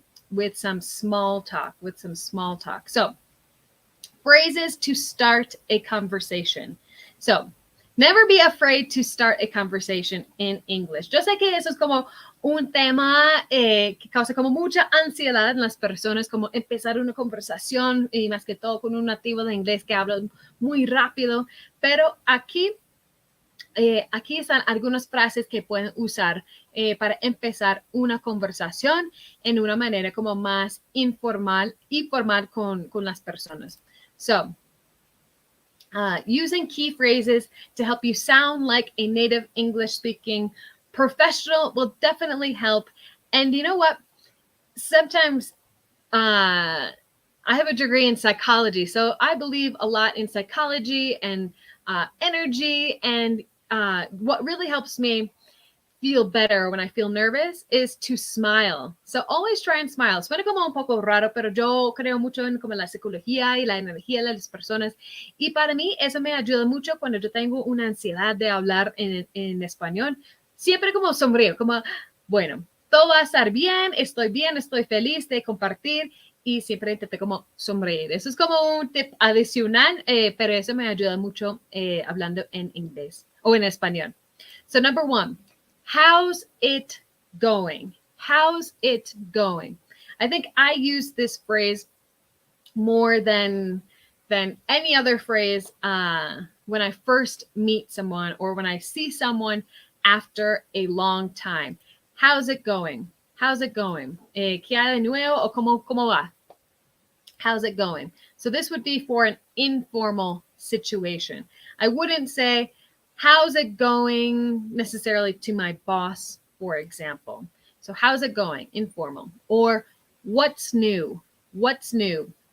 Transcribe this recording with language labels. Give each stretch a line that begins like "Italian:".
English: With some small talk. So, phrases to start a conversation. So, never be afraid to start a conversation in English.
Spanish: Yo sé que eso es como un tema que causa como mucha ansiedad en las personas, como empezar una conversación y más que todo con un nativo de inglés que habla muy rápido, pero aquí están algunas frases que pueden usar para empezar una conversación en una manera como más informal y formal con las personas.
English: So, using key phrases to help you sound like a native English-speaking professional will definitely help. And you know what? Sometimes I have a degree in psychology, so I believe a lot in psychology and energy, and what really helps me feel better when I feel nervous is to smile. So always try and smile.
Spanish: Suena como un poco raro, pero yo creo mucho en como la psicología y la energía de las personas. Y para mí eso me ayuda mucho cuando yo tengo una ansiedad de hablar en español. Siempre como sonrío, como, bueno, todo va a estar bien, estoy feliz de compartir y siempre intenté como sonreír. Eso es como un tip adicional, pero eso me ayuda mucho hablando en inglés o en español.
English: So number 1, how's it going? How's it going? I think I use this phrase more than any other phrase when I first meet someone or when I see someone after a long time. How's it going? How's it going?
Spanish: ¿Qué hay de nuevo o cómo va?
English: How's it going? So this would be for an informal situation. I wouldn't say, how's it going necessarily to my boss, for example. So how's it going? Informal. Or what's new? What's new?